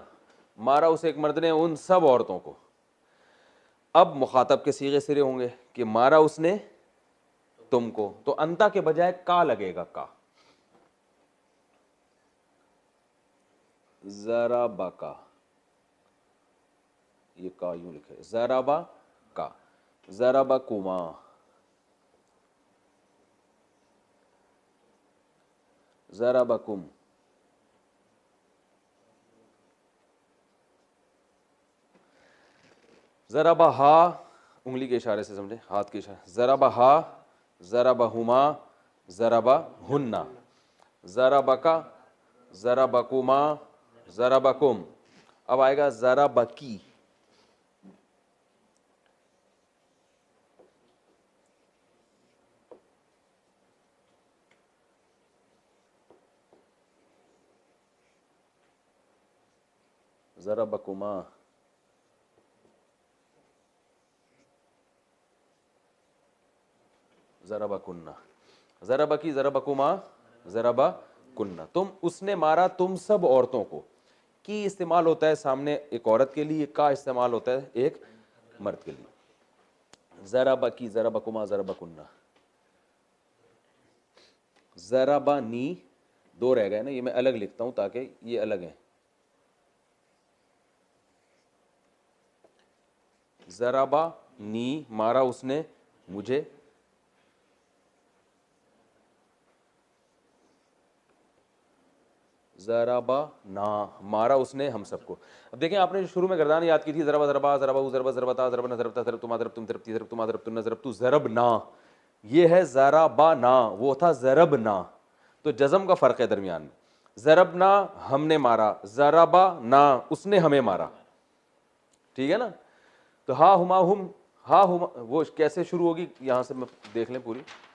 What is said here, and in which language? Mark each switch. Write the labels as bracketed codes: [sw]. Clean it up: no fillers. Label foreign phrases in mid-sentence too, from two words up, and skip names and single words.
[ur] مارا اس ایک مرد نے ان سب عورتوں کو. اب مخاطب کے صیغے سرے ہوں گے کہ مارا اس نے تم کو, تو انتا کے بجائے کا لگے گا, کا. ضربکا, یہ کا یوں لکھے, ضربا کا. [ar] ضربکما, ضربکم. ضربہا, [ur] انگلی کے اشارے سے سمجھے, ہاتھ کے اشارے. [ar] ضربہا ضربہما ضربہن. ضربکا ضربکما ضربکم. [ur] اب آئے گا [ar] ضربکی. ضربکما, ضربکن. ضربکی ضربکما ضربکن. [ur] تم, اس نے مارا تم سب عورتوں کو. کی استعمال ہوتا ہے سامنے ایک عورت کے لیے, کا استعمال ہوتا ہے ایک مرد کے لیے. [ar] ضربکی ضربکما ضربکن. ضربنی, [ur] دو رہ گئے نا, یہ میں الگ لکھتا ہوں تاکہ یہ الگ ہیں. ضربہ نی مارا اس نے مجھے، ضربا نا مارا اس نے ہم سب کو. اب دیکھیں آپ نے جو شروع میں گردان یاد کی تھی [ar] ضربا ضربا ضربا ضربا ضربتا ضربنا ضربتا ضربتما ضربتم ضربتی ضربتما ضربتن ضربتو ضربنا، [ur] یہ ہے ضربنا، وہ تھا ضربنا. تو جزم کا فرق ہے درمیان میں. ضربنا ہم نے مارا، ضربا نا اس نے ہمیں مارا. ٹھیک ہے نا. تو ہا ہما ہم، ہا ہما وہ کیسے شروع ہوگی یہاں سے میں دیکھ لیں پوری.